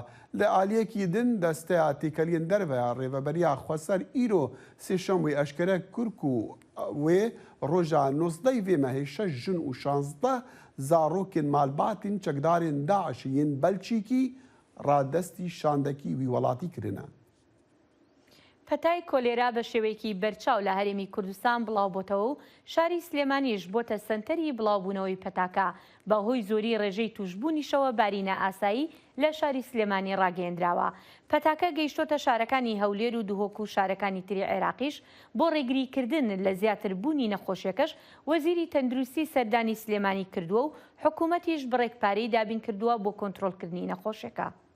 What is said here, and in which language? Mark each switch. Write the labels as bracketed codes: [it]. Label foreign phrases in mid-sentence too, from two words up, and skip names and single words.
[ku] Li aliyekî din desteya têkeliyên derveya rêveberiya Xweser îro sêşemê eşkere kir ku wê roja 19 vê mehê 6 jin û 16 zarokên malbatên çekdarên Daişî yên Belçîkî radestî şandekî wî welatî kirine. [ckb] پەتای کۆلێرا بە شێوەیەکی بەرچاو لە هەرێمی کوردستان بڵاو بۆتەوە و شاری سلێمانیش بۆتە سنتەری بڵاوبوونەوەی پەتاکە بەهۆی زۆری ڕێژەی توشبوونیشەوە بارینە ئاسایی لە شاری سلێمانی ڕاگەیەندراوە. پەتاکە گەیشتۆتە شارەکانی هەولێر و دوهۆک و شارەکانی تری عێراقیش بۆ ڕێگریکردن لە زیاتربوونی نەخۆشیەکەش وەزیری تەندروستی سەردانی سلێمانی کردووە و حکوومەتیش بڕێکپارەی دابین کردووە بۆ کۆنتڕۆلکردنی نەخۆشیەکە.